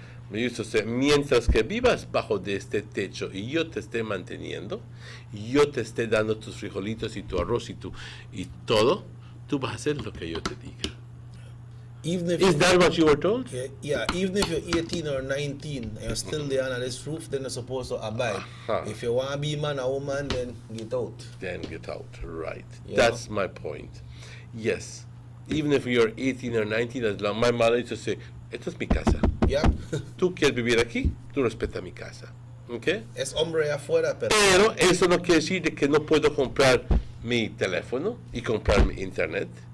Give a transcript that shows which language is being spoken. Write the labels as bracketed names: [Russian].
[English] Me used to say, [Spanish] mientras que vivas bajo de este techo y yo te esté manteniendo, yo te esté dando tus frijolitos y tu arroz y todo, tú vas a hacer lo que yo te diga. [English] Even if Is that what you were told? Yeah, even if you're 18 or 19 and you're still there under this roof, then you're supposed to abide. If you want to be man or woman, then get out. Then get out, right. Yeah. That's my point. Yes, even if you're 18 or 19, as long, my mother used to say, [Spanish] esta es mi casa. [English] Yeah. [Spanish] Tú quieres vivir aquí, tú respeta mi casa. ¿Okay? Es hombre afuera, pero eso no quiere decir de que no puedo comprar mi teléfono y comprar mi internet.